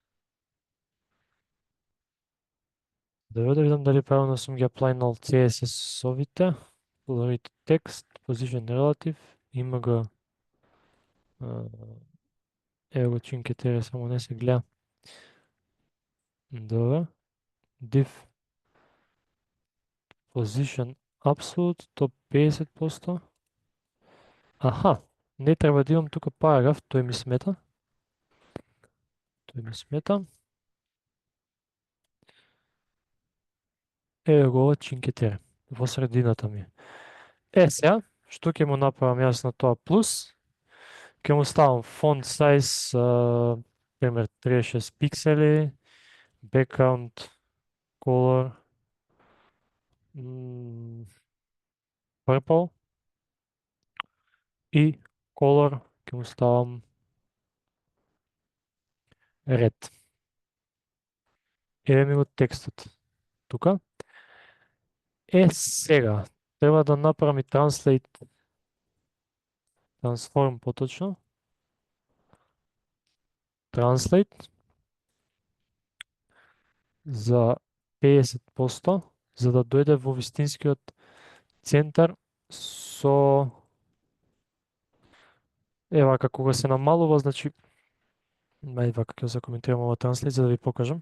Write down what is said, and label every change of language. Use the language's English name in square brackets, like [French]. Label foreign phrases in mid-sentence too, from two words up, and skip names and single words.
[Macedonian] Добро да видам дали правилно сум ги аплайнал CSS-овите. [English] Polaroid text, position relative, [Macedonian] има го ево го Cinque Terre, само не се гледа. Добро. [English] Div position absolute, top 50%. [Macedonian] Аха, не треба да имам тука параграф, тој ми смета. Ево го ова Cinque Terre, во средината ми. Сега, што ќе му направам јас на тоа плюс? Ќе му ставам [English] font size, [Macedonian] пример 36 пиксели, [English] background color, purple и color [Macedonian] ќе му ставам [English] red. [Macedonian] Еве ми го текстот тука. Сега, треба да направам и translate, transform поточно. Translate за 50%, за да дојде во вистинскиот центар со ева кога се намалува, значи ајде вака ќе се коментирам ова translate за да ви покажам.